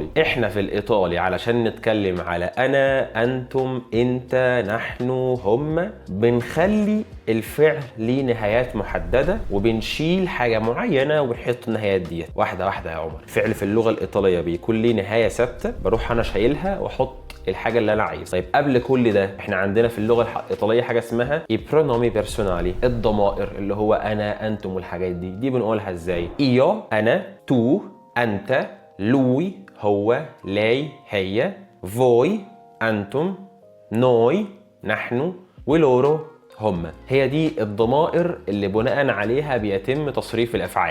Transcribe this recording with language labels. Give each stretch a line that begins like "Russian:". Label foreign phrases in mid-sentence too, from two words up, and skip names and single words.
Arabic: احنا في الايطالي علشان نتكلم على انا، انتم، انت، نحن، هم، بنخلي الفعل ليه نهايات محدده وبنشيل حاجه معينه وبنحط النهايات دي واحده واحده. يا عمر، الفعل في اللغه الايطاليه بيكون ليه نهايه ثابته، بروح انا شايلها واحط الحاجه اللي انا عايزها. طيب قبل كل ده احنا عندنا في اللغه الايطاليه حاجه اسمها
Italian: i pronomi personali،
Arabic: الضمائر اللي هو انا، انتم، والحاجات دي بنقولها ازاي؟ io انا، tu انت، lui هو، lei هي، voi انتم، noi نحن، ولورو هم. هي دي الضمائر اللي بناء عليها بيتم تصريف الافعال.